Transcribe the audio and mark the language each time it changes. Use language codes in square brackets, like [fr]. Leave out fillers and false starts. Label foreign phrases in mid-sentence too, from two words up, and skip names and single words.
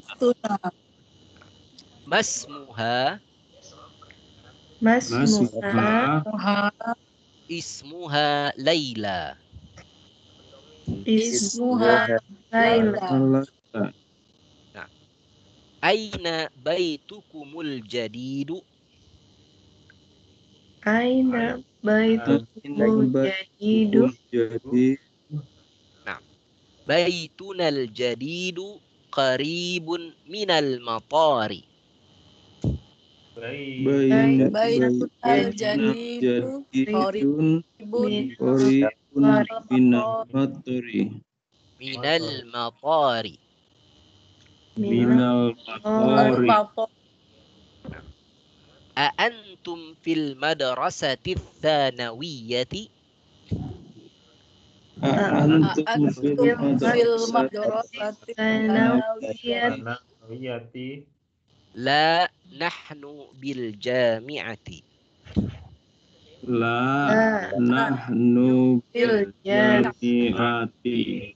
[ar] Masmuha. Masmuha اسمها Laila. اسمها Laila. أين بيتكم الجديد? أين بيتكم الجديد? بيتنا الجديد قريب من المطار. بيتنا الجديد قريب من المطار. من المطار. من المطار. أأنتم في المدرسة الثانوية? أأنتم في في المدرسة المدرسة الثانوية الثانوية لا نحن بالجامعة. لا لا نحن بالجامعة. بالجامعة.